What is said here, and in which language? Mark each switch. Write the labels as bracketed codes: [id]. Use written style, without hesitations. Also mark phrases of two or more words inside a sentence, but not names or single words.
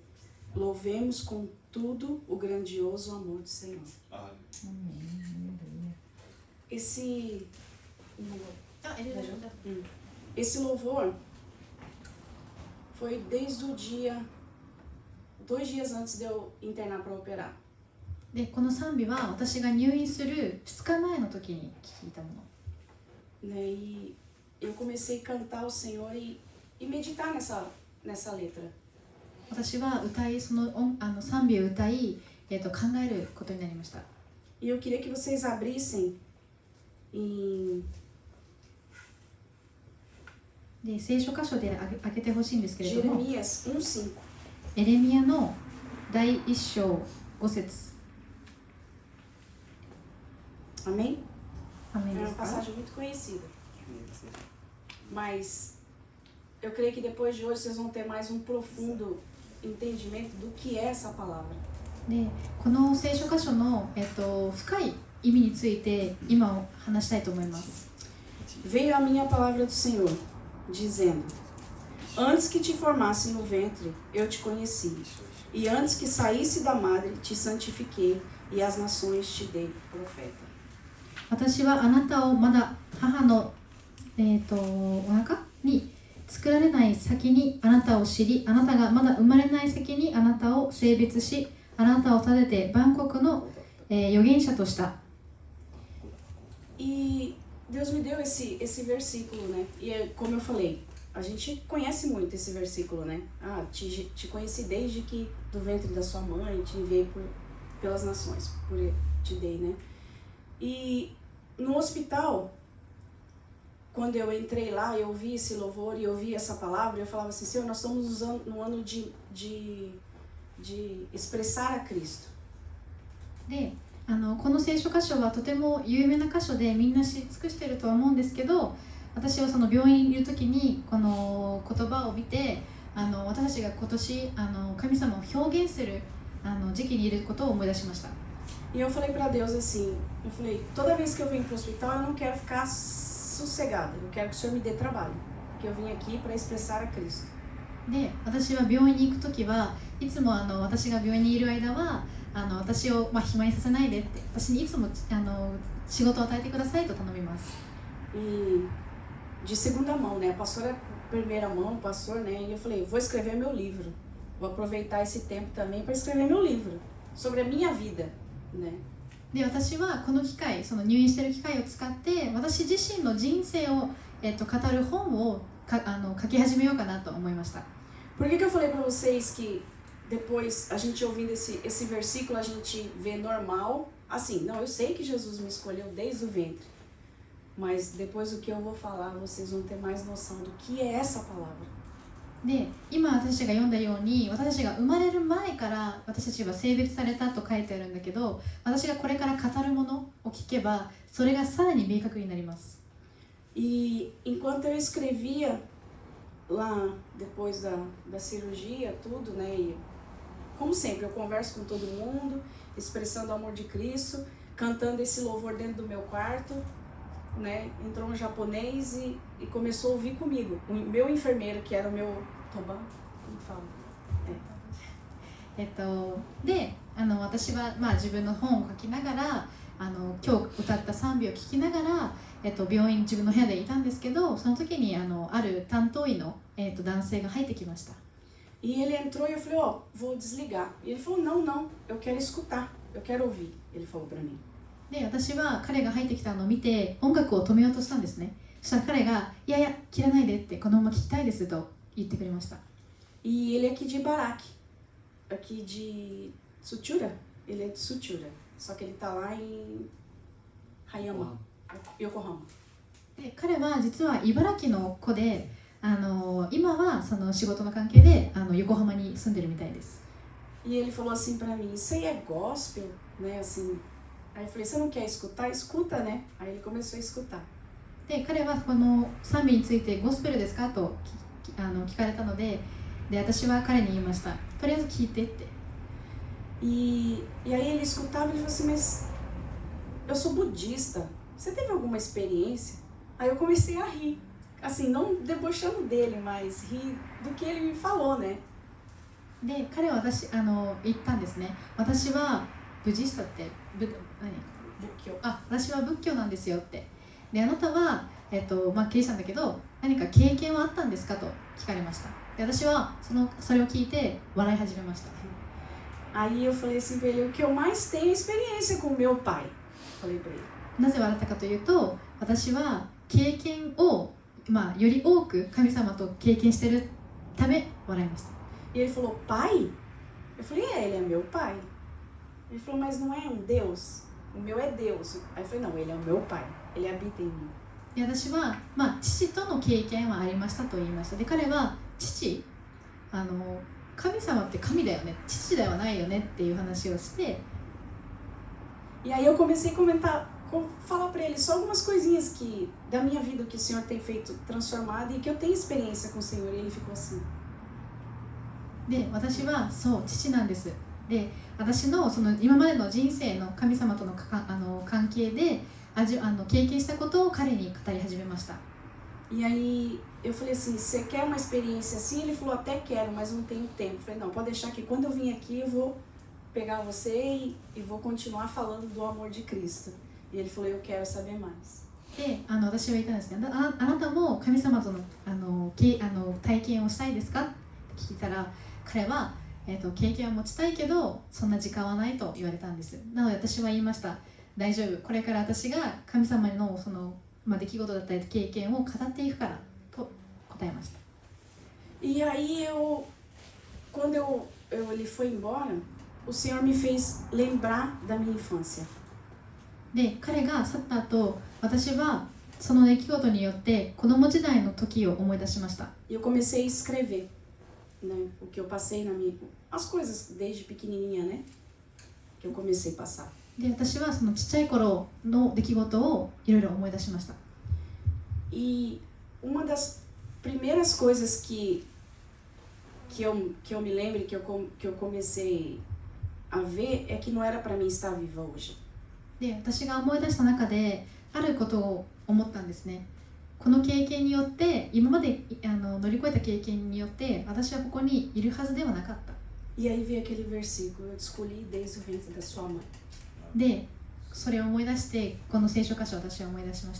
[pt] Louvemos com tudo o grandioso amor do Senhor. Esse louvor foi desde o dia, 2 dias antes de eu internar para operar. [ja] で、この賛美は私が入院する2日前の時に聞いたもの。 [pt] Né, e eu comecei a cantar o Senhor e meditar nessa letra. [ja] 私は歌い、賛美を歌い、考えることになりました。 [pt] E eu queria que vocês abrissem em [ja] で、聖書箇所で開けてほしいんですけれども、 [pt] Jeremias 1:5. [ja] エレミヤの第1章5節。 [pt] Amém? [ja] アメン [pt] É [ja] で [pt] uma [ja] すか？ [pt] passagem muito conhecida. Mas eu creio que depois de hoje vocês vão ter mais um profundo entendimento do que é essa palavra. [ja] で、この聖書箇所の、深い意味について今話したいと思います。 [pt] Veio a minha palavra do Senhor, dizendo: Antes que te formasse no ventre, eu te conheci. E antes que saísse da madre, te santifiquei, e as nações te dei profeta. [ja] 私はあなたをまだ母の、お腹に作られない先にあなたを知り、あなたがまだ生まれない先にあなたを性別し、あなたを立てて万国の、預言者とした。 [pt] E Deus me deu esse versículo, né? E como eu falei, a gente conhece muito esse versículo, né? Ah, te conheci desde que do ventre da sua mãe, te enviei pelas nações, te dei, né? E no hospital, quando eu entrei lá, eu ouvi esse louvor e eu ouvi essa palavra, eu falava assim: Senhor, nós estamos usando no ano de expressar a Cristo. [ja] で、この聖書箇所はとても有名な箇所でみんな知り尽くしているとは思うんですけど、私はその病院にいる時にこの言葉を見て、私たちが今年神様を表現する時期にいることを思い出しました。 [pt] E eu falei para Deus assim, eu falei, toda vez que eu venho para o hospital eu não quero ficar sossegada, eu quero que o Senhor me dê trabalho, porque eu vim aqui para expressar a Cristo. [ja] で、私は病院に行く時はいつも私が病院にいる間は私を、暇にさせないでって、私にいつも仕事を与えてくださいと頼みます。 [pt] E de segunda mão, né? A pastora primeira mão, o pastor, né? E eu falei, vou escrever meu livro, vou aproveitar esse tempo também para escrever meu livro sobre a minha vida, né? [ja] で、私はこの機会、その入院している機会を使って私自身の人生を、語る本を書き始めようかなと思いました。 [pt] Por que eu falei para vocês que depois, a gente ouvindo esse versículo, a gente vê normal, assim, não, eu sei que Jesus me escolheu desde o ventre, mas depois do que eu vou falar, vocês vão ter mais noção do que é essa palavra. [ja] で、今私たちが読んだように、私たちが生まれる前から私たちは性別されたと書いてあるんだけど、私がこれから語るものを聞けば、それがさらに明確になります。 [pt] E enquanto eu escrevia lá, depois da cirurgia, tudo, né, e como sempre, eu converso com todo mundo, expressando o amor de Cristo, cantando esse louvor dentro do meu quarto, né? Entrou um japonês e começou a ouvir comigo. O meu enfermeiro, que era o meu Toban, como fala? [ja] で私は、自分の本を書きながら今日歌った賛美を聞きながら、病院自分の部屋でいたんですけど、その時にある担当医の、男性が入ってきました。 [pt] E ele entrou e eu falei, ó, vou desligar. E ele falou, não, não, eu quero escutar, eu quero ouvir. Ele falou pra mim. [ja] で、私は彼が入ってきたのを見て音楽を止めようとしたんですね。そしたら彼が、いやいや、切らないでって、このまま聞きたいですと言ってくれました。 [pt] E ele é aqui de Barak, aqui de Sutura. Ele é de Sutura, só que ele tá lá em Hayama, Yokohama. [ja] で、彼は実は茨城の子で、今はその仕事の関係で横浜に住んでるみたいです。 [pt] E ele falou assim pra mim, isso aí é gospel, né, assim. Aí eu falei, você não quer escutar? Escuta, né? Aí ele começou a escutar. [ja] で、彼はこの賛美についてゴスペルですかと聞かれたので、私は彼に言いました。とりあえず聞いてって。 [pt] E aí ele escutava e ele falou assim, mas eu sou budista, você teve alguma experiência? Aí eu comecei a rir, assim, não debochando dele, mas rir do que ele me falou, né? [ja] で、彼は言ったんですね。私はブジスタって私は仏教なんですよって。で、あなたは、キリシャンだけど何か経験はあったんですかと聞かれました。で、私はそれを聞いて笑い始めました。 [pt] Aí eu falei assim pra ele, o que eu mais tenho é experiência com meu pai. Falei pra ele. [ja] なぜ笑ったかというと、私は経験を、より多く神様と経験しているため笑いました。 [pt] E ele falou, pai? Eu falei, ele é meu pai. Ele falou, mas não é um Deus? O meu é Deus. Aí eu falei, não, ele é o meu pai. Ele habita em mim. [ja] で、私は、父との経験はありましたと言いました。で、彼は父、神様って神だよね、父ではないよねっていう話をして。 [pt] E aí eu comecei a comentar, falar para ele só algumas coisinhas que da minha vida que o Senhor tem feito transformada e que eu tenho experiência com o Senhor. E ele ficou assim. [ja] で、私はそう父なんです。で、私のその今までの人生の神様との関係で経験したことを彼に語り始めました。 [pt] E aí eu falei assim, você quer uma experiência assim? Ele falou, até quero, mas não tenho tempo. Eu falei, não, pode deixar que quando eu vim aqui eu vou pegar você e vou continuar falando do amor de Cristo. E ele falou, eu quero saber mais. [ja] で、私は言ったんですね。あなたも神様との体験をしたいですかって聞いたら、彼は、経験を持ちたいけどそんな時間はないと言われたんです。なので私は言いました。大丈夫。これから私が神様のその出来事だったり経験を語っていくからと答えました。 [pt] E aí quando ele foi embora, o Senhor me fez lembrar da minha infância. [ja] で、彼が去った後、私はその出来事によって子供時代の時を思い出しました。 [pt] Eu comecei a escrever, né, o que eu passei na minha, as coisas desde pequenininha, né, que eu comecei a passar. [ja] で、私はそのちっちゃい頃の出来事をいろいろ思い出しました。 [pt] E uma das primeiras coisas que eu me lembro que eu comecei a ver é que não era para mim estar viva hoje. [ja] で、私が思い出した中であることを思ったんですね。この経験によって、今まで乗り越えた経験によって私はここにいるはずではなかった。 [pt] E aí veio aquele versículo, eu te escolhi desde o ventre da sua mãe. [ja] で、それを思い出してこの聖書箇所を私は思い出しました。